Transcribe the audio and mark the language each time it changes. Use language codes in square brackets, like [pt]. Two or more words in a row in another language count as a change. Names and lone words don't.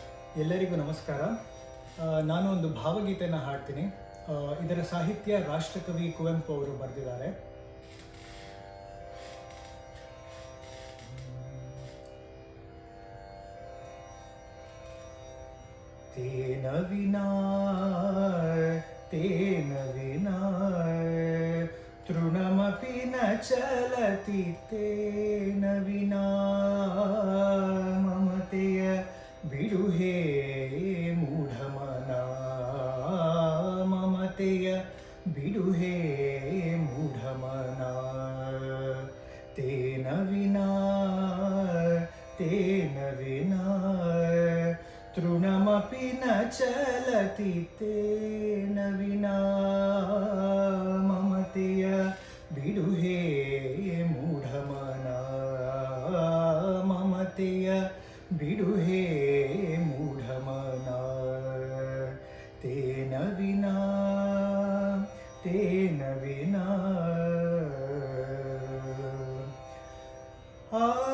[kn] ಎಲ್ಲರಿಗೂ ನಮಸ್ಕಾರ. ನಾನು ಒಂದು ಭಾವಗೀತೆಯನ್ನು ಹಾಡ್ತೀನಿ. ಇದರ ಸಾಹಿತ್ಯ ರಾಷ್ಟ್ರಕವಿ ಕುವೆಂಪು ಅವರು ಬರೆದಿದ್ದಾರೆ. [sa] ತೇನ ವಿನಾ ತೇನ ವಿನಾ ತೃಣಮಪಿ ನ ಚಲತಿ ತೇನ ವಿನಾ [kn] ಮಮತೆಯ ಬಿಡು ಹೇ ಮೂಢಮನ ಮಮತೆಯ ಬಿಡು ಹೇ ಮೂಢಮನ [sa] ತೇನ ವಿನಾ ತೇನ ವಿನಾ ತೃಣಮಪಿ ನ ಚಲತಿ ತೇನ ವಿನಾ [kn] ಮಮತೆಯ ಬಿಡು ಹೇ ಮೂಢಮನ ಮಮತೆಯ ಬಿಡು ಹೇ ಮೂಢಮನ [sa] ತೇನ ವಿನಾ ತೇನ ವಿನಾ ಆ